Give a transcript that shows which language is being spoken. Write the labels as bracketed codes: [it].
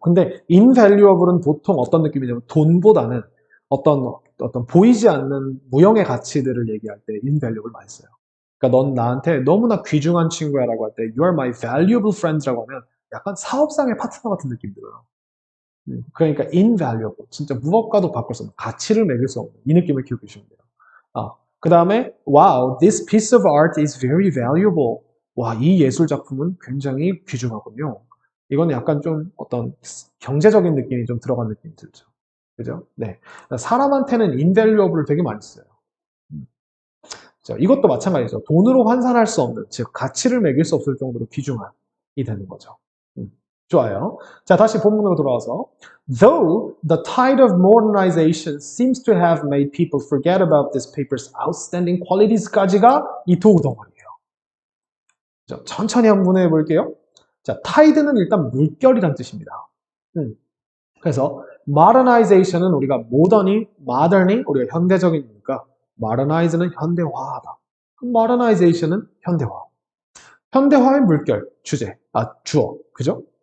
[ko] 근데 invaluable은 보통 어떤 느낌이냐면 돈보다는 어떤 보이지 않는 무형의 가치들을 얘기할 때 invaluable 많이 써요. 그러니까 넌 나한테 너무나 귀중한 친구야라고 할 때 [en] you are my valuable friends [ko] 라고 하면 약간 사업상의 파트너 같은 느낌 들어요. 그러니까 invaluable, 진짜 무엇과도 바꿀 수 없는, 가치를 매길 수 없는 이 느낌을 기억해 주시면 돼요. 그 다음에 [en] wow, this piece of art is very valuable. [ko] 와, 이 예술 작품은 굉장히 귀중하군요. 이건 약간 좀 어떤 경제적인 느낌이 좀 들어간 느낌이 들죠. 그죠? 네. 사람한테는 invaluable을 되게 많이 써요. 이것도 마찬가지죠. 돈으로 환산할 수 없는, 즉 가치를 매길 수 없을 정도로 귀중한이 되는 거죠. 좋아요. [en] 자, 다시 본문으로 돌아와서 Though the tide of modernization seems to have made people forget about this paper's outstanding qualities까지가 [ko] 이 도구 덩어리예요. 자, 천천히 한번 해볼게요 자, tide는 일단 물결이란 뜻입니다. 그래서 modernization은 우리가 modern이 우리가 현대적이니까 modernize는 현대화하다. modernization은 현대화. 현대화의 물결, 주어, 그죠?